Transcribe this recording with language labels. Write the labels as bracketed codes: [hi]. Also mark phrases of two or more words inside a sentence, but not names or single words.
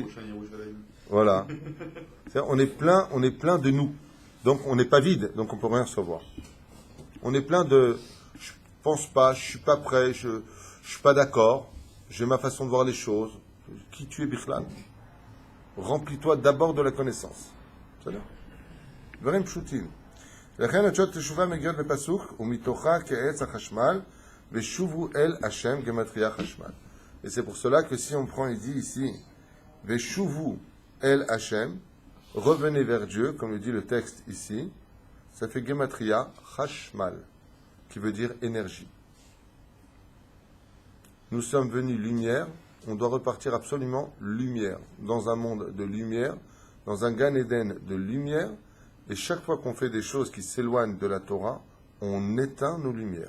[fr] Voilà. On est plein de nous. Donc, on n'est pas vide, donc on ne peut rien recevoir. On est plein de « je ne pense pas, je ne suis pas prêt, je ne suis pas d'accord, j'ai ma façon de voir les choses. » Qui tu es, Bichlan? Remplis-toi d'abord de la connaissance. [he] בסדר? דברים פשוטים. לכן התשובות תשובה מגיעות בפסוק, ומתוכה כעץ החשמל, ושובו אל השם גמטריה חשמל. [fr] Et c'est pour cela que si on prend et dit ici, [he] ושובו אל השם, [fr] revenez vers Dieu, comme le dit le texte ici, ça fait [he] גימטריה חשמל, [fr] qui veut dire énergie. Nous sommes venus lumière, on doit repartir absolument lumière, dans un monde de lumière, dans un Gan Eden de lumière, et chaque fois qu'on fait des choses qui s'éloignent de la Torah, on éteint nos lumières.